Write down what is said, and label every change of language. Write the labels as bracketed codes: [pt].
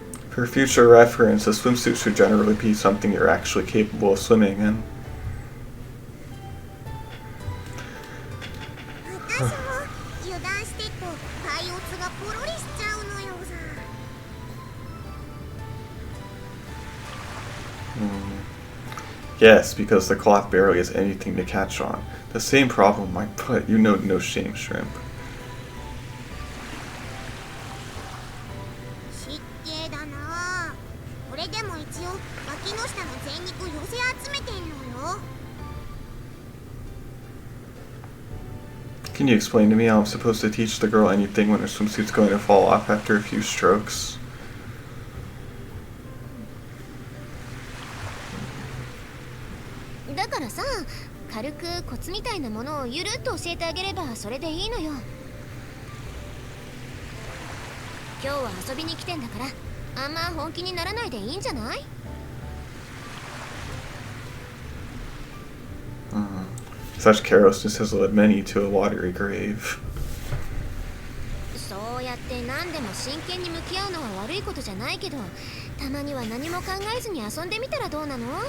[en] For future reference, a swimsuit should generally be something you're actually capable of swimming in. [ja] 私も油断してると海オツがポロリしちゃうのよさ。 [en] Yes, because the cloth barely has anything to catch on. The same problem might put you know no shame, shrimp. [ja] 失敬だな。これでも一応脇の下の全肉寄せ集めてんのよ。 [en] Can you explain to me how I'm supposed to teach the girl anything when her swimsuit's going to fall off after a few strokes? [ja] だからさ、軽くコツみたいなものをゆるっと教えてあげればそれでいいのよ。今日は遊びに来てんだから、あんま本気にならないでいいんじゃない？ [en] Such carelessness has led many to a watery grave. [ja] そうやって何でも真剣に向き合うのは悪いことじゃないけど、たまには何も考えずに遊んでみたらどうなの？